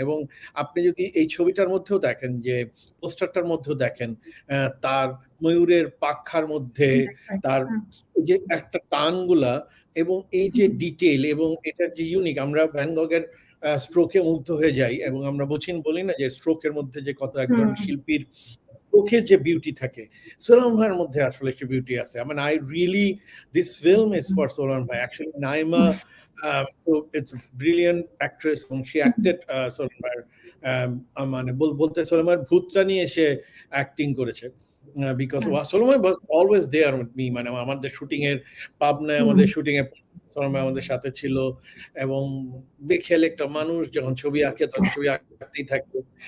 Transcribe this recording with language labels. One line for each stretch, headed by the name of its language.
Bangla: এবং আপনি যদি এই ছবিটার মধ্যেও দেখেন, যে পোস্টারটার মধ্যেও দেখেন, তার ময়ূরের পাখার মধ্যে তার যে একটা টানগুলা, এবং এই যে ডিটেইল, এবং এটার যে ইউনিক, আমরা ভ্যান গগের স্ট্রোকে মুগ্ধ হয়ে যাই, এবং আমরা বলি না যে স্ট্রোকের মধ্যে যে কত একজন শিল্পীর চোখে যে বিউটি থাকে, সোলোমন ভাইয়ের মধ্যে আসলে সে বিউটি আছে।
English: I mean, I really, this film is for Solomon Bhai. Actually, Naima, so it's a brilliant actress,
Bangla: এবং
English: she acted
Bangla: Solomon Bhaiয়ের মানে বলতে সোলোমন ভাইয়ের ভূতটা নিয়ে সে অ্যাক্টিং করেছে। বিকজ সোলোমন ভাই
English: was always there with me,
Bangla: মানে আমাদের শুটিং এর পাবনায়, আমাদের শুটিং এ সোলোমন ভাই আমাদের সাথে ছিল, এবং বেখেয়াল একটা মানুষ, যখন ছবি আঁকে তখন ছবি আঁকতেই থাকতো।